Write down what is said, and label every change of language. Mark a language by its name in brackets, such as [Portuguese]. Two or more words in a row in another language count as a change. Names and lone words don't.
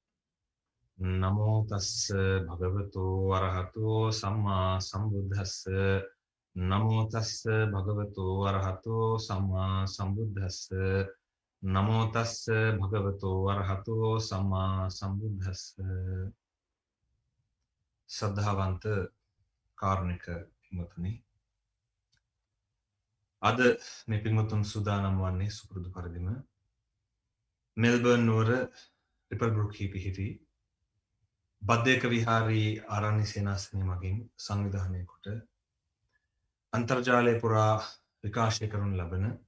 [Pali] නමෝ තස්ස භගවතු වරහතෝ සම්මා සම්බුද්දස්ස. නමෝ තස්ස භගවතු වරහතෝ සම්මා සම්බුද්දස්ස. නමෝ තස්ස භගවතු වරහතෝ සම්මා සම්බුද්දස්ස. [Sinhala] ශ්‍රද්ධාවන්ත කාරුණික පින්වතුනි, අද මේ පින්වතුන් සූදානම් වන්නේ සුපුරුදු පරිදිම මෙල්බර්න් නුවර රිපල්බ්‍රුක්හි පිහිටි බද්දේක විහාරී ආරණ්‍ය සේනාසනය මගින් සංවිධානය කොට අන්තර්ජාලය පුරා විකාශය කරනු ලබන